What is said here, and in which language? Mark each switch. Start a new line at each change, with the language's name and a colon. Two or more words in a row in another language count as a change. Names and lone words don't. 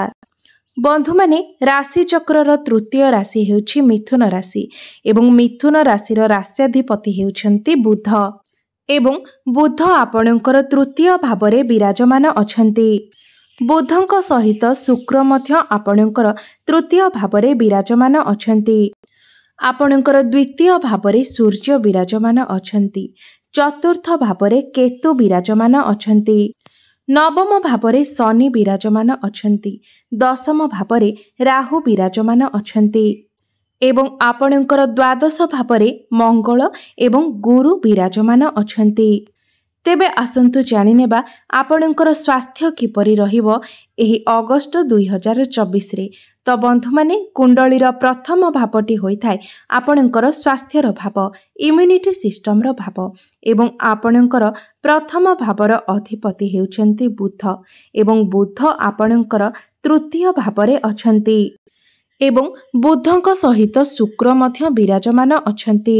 Odia: ବନ୍ଧୁ ମାନେ ରାଶି ଚକ୍ରର ତୃତୀୟ ରାଶି ହେଉଛି ମିଥୁନ ରାଶି ଏବଂ ମିଥୁନ ରାଶିର ରାଶ୍ୟାଧିପତି ହେଉଛନ୍ତି ବୁଧ ଏବଂ ବୁଧ ଆପଣଙ୍କର ତୃତୀୟ ଭାବରେ ବିରାଜମାନ ଅଛନ୍ତି। ବୁଧଙ୍କ ସହିତ ଶୁକ୍ର ମଧ୍ୟ ଆପଣଙ୍କର ତୃତୀୟ ଭାବରେ ବିରାଜମାନ ଅଛନ୍ତି। ଆପଣଙ୍କର ଦ୍ୱିତୀୟ ଭାବରେ ସୂର୍ଯ୍ୟ ବିରାଜମାନ ଅଛନ୍ତି। ଚତୁର୍ଥ ଭାବରେ କେତୁ ବିରାଜମାନ ଅଛନ୍ତି। ନବମ ଭାବରେ ଶନି ବିରାଜମାନ ଅଛନ୍ତି। ଦଶମ ଭାବରେ ରାହୁ ବିରାଜମାନ ଅଛନ୍ତି ଏବଂ ଆପଣଙ୍କର ଦ୍ୱାଦଶ ଭାବରେ ମଙ୍ଗଳ ଏବଂ ଗୁରୁ ବିରାଜମାନ ଅଛନ୍ତି। ତେବେ ଆସନ୍ତୁ ଜାଣିନେବା ଆପଣଙ୍କର ସ୍ୱାସ୍ଥ୍ୟ କିପରି ରହିବ ଏହି ଅଗଷ୍ଟ 2024 ରେ। ତେଣୁ ବନ୍ଧୁ ମାନେ କୁଣ୍ଡଳୀର ପ୍ରଥମ ଭାବଟି ହୋଇ ଥାଏ ଆପଣଙ୍କର ସ୍ୱାସ୍ଥ୍ୟର ଭାବ,
English: immunity system
Odia: ର ଭାବ ଏବଂ ଆପଣଙ୍କର ପ୍ରଥମ ଭାବର ଅଧିପତି ହେଉଛନ୍ତି ବୁଧ ଏବଂ ବୁଧ ଆପଣଙ୍କର ତୃତୀୟ ଭାବରେ ଅଛନ୍ତି ଏବଂ ବୁଧଙ୍କ ସହିତ ଶୁକ୍ର ମଧ୍ୟ ବିରାଜମାନ ଅଛନ୍ତି।